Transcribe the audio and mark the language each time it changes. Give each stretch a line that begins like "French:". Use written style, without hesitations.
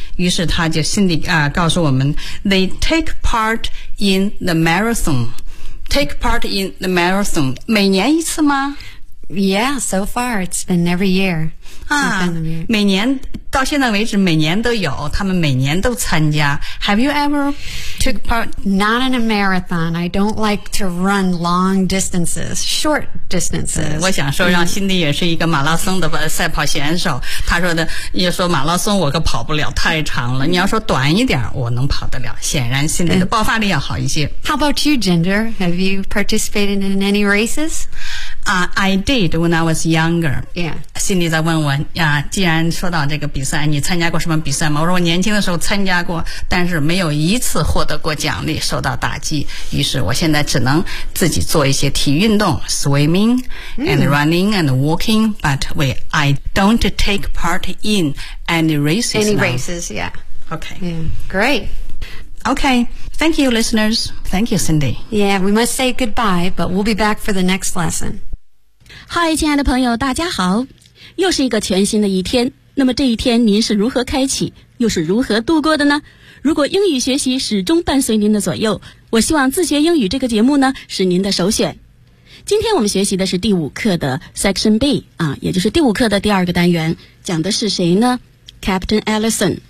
Chinese: 于是他就心里告诉我们 ,
English: they take part in the marathon. Take part in the marathon.
Chinese: 每年一次吗？
English: Yeah, so far it's been every year.
Chinese: 每年到现在为止每年都有，他们每年都参加。
English: Have you ever took part? Not in a marathon. I don't like to run long distances, short distances.
Chinese: 我想说让辛迪也是一个马拉松的赛跑选手。他说的，也说马拉松我可跑不了，太长了。你要说短一点我能跑得了。显然辛迪的爆发力要好一些。
English: How about you, Ginger? Have you participated in any races? I did when I was younger. Yeah.
Chinese: Cindy 在问我既然说到这个比赛，你参加过什么比赛吗？我说我年轻的时候参加过，但是没有一次获得过奖励，受到打击。于是我现在只能自己做一些体育运动 ,
English: swimming and running and walking, but I don't take part in any races. Any now. races, yeah. Okay. Yeah. Great. Okay, thank you, listeners. Thank you, Cindy. Yeah, we must say goodbye, but we'll be back for the next lesson.
Chinese: Hi, 亲爱的朋友，大家好。又是一个全新的一天，那么这一天您是如何开启，又是如何度过的呢？如果英语学习始终伴随您的左右，我希望自学英语这个节目呢，是您的首选。今天我们学习的是第五课的 Section B, 也就是第五课的第二个单元，讲的是谁呢？Captain Allison.